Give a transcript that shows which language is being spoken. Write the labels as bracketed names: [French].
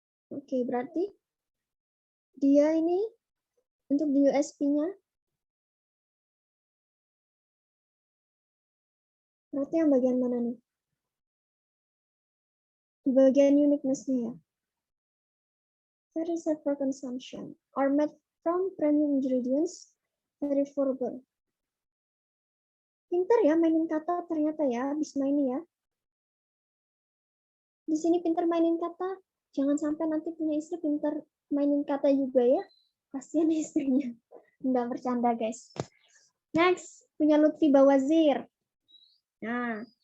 [Indonesian] Oke, berarti dia ini untuk di USP-nya. Berarti yang bagian mana nih? Di bagian uniqueness-nya ya. [English] Very safe for consumption. Are made from premium ingredients. Very affordable. [Indonesian] Pintar ya mainin kata ternyata ya, Bisma ini ya. Di sini pintar mainin kata. Jangan sampai nanti punya istri pintar mainin kata juga ya. Kasihan istrinya. Enggak bercanda guys. Next, punya Lutfi Bawazir. Nah.